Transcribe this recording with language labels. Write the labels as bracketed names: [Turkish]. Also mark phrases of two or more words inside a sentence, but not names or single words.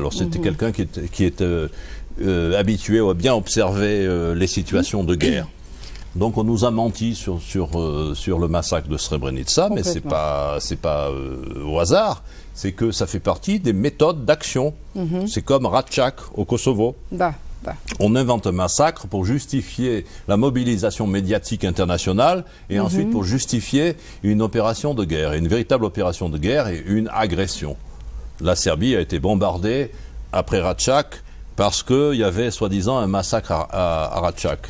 [French] Alors c'était quelqu'un qui était habitué à bien observer les situations de guerre. Donc on nous a menti sur le massacre de Srebrenica, mais c'est pas au hasard, c'est que ça fait partie des méthodes d'action. C'est comme Ratchak au Kosovo. [Serbian] Da, da. [French] On invente un massacre pour justifier la mobilisation médiatique internationale et ensuite pour justifier une opération de guerre, une véritable opération de guerre et une agression. La Serbie a été bombardée après Ratchak parce qu'il y avait soi-disant un massacre à Ratchak.